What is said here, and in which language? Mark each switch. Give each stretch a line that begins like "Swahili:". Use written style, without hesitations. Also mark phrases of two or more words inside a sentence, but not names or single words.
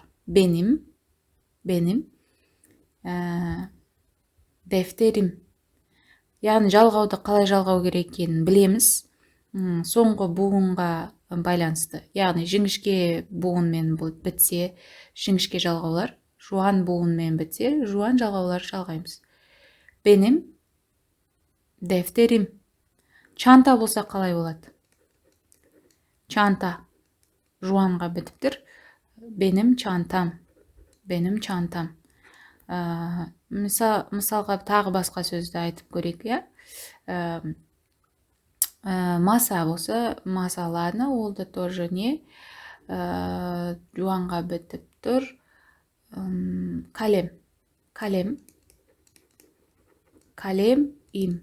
Turkish: Benim, дәфтерім.
Kazakh: Яғни жалғауды қалай жалғау керек екенін білеміз. Соңғы буынға байланысты. Яғни жіңішке буынмен бітсе, жіңішке жалғаулар, жуан буынмен бітсе, жуан жалғаулар жалғаймыз.
Turkish: Benim defterim.
Kazakh: Çanta болса қалай болады? Çanta жуанға бітіптір.
Turkish: Benim çantam.
Kazakh: Мысалға тағы басқа сөзді айтып көрейік, маса болса, маса, ладно, ол да
Russian: тоже не
Kazakh: жуанға бітіп тұр.
Turkish: Kalem, им.